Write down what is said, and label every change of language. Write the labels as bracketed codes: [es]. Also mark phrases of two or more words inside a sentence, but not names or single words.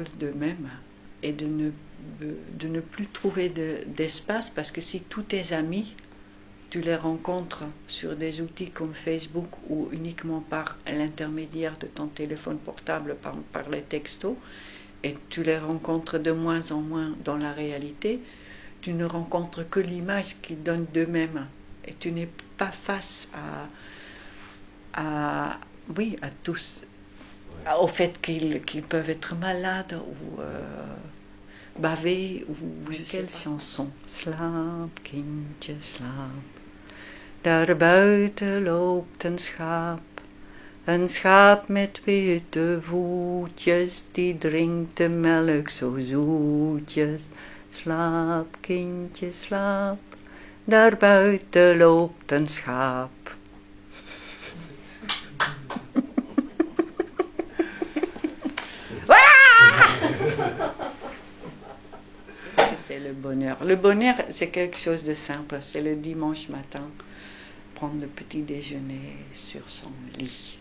[fr] d'eux-mêmes, et de ne plus trouver d'espace, parce que si tous tes amis, tu les rencontres sur des outils comme Facebook ou uniquement par l'intermédiaire de ton téléphone portable, par les textos, et tu les rencontres de moins en moins dans la réalité, tu ne rencontres que l'image qu'ils donnent d'eux-mêmes. Et tu n'es pas face à tous, au fait qu'ils peuvent être malades ou baver, ou quelle chanson. [nl] Slaap, kindje, slaap. Daar buiten loopt een schaap. Een schaap met witte voetjes, die drinkt de melk zo zoetjes. Slaap, kindje, slaap. Daar buiten loopt een schaap. [fr] C'est le bonheur. Le bonheur, c'est quelque chose de simple. C'est le dimanche matin, prendre le petit déjeuner sur son lit.